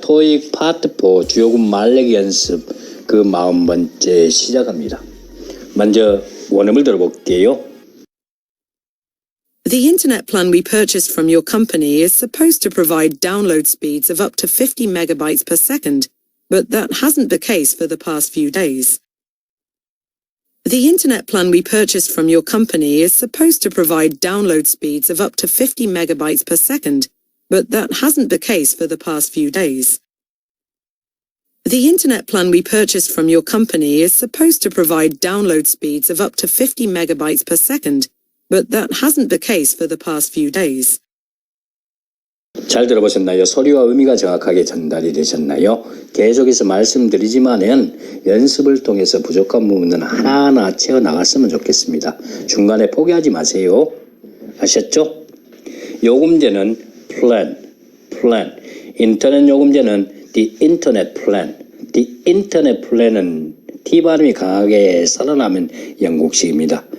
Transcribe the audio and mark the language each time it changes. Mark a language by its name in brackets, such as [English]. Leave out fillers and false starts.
[Korean] 토익 파트 4 주요급 말레기 연습 그 40번째 시작합니다. 먼저 원음을 들어볼게요. [English] The internet plan we purchased from your company is supposed to provide download speeds of up to 50 megabytes per second, but that hasn't been the case for the past few days. The internet plan we purchased from your company is supposed to provide download speeds of up to 50 megabytes per second, but that hasn't been the case for the past few days. The internet plan we purchased from your company is supposed to provide download speeds of up to 50 megabytes per second, but that hasn't been the case for the past few days. [Korean] 잘 들어보셨나요? 소리와 의미가 정확하게 전달이 되셨나요? 계속해서 말씀드리지만은 연습을 통해서 부족한 부분은 하나하나 채워나갔으면 좋겠습니다. 중간에 포기하지 마세요. 아셨죠? 요금제는 plan. 인터넷 요금제는 the internet plan. the internet plan은 T 발음이 강하게 살아나면 영국식입니다.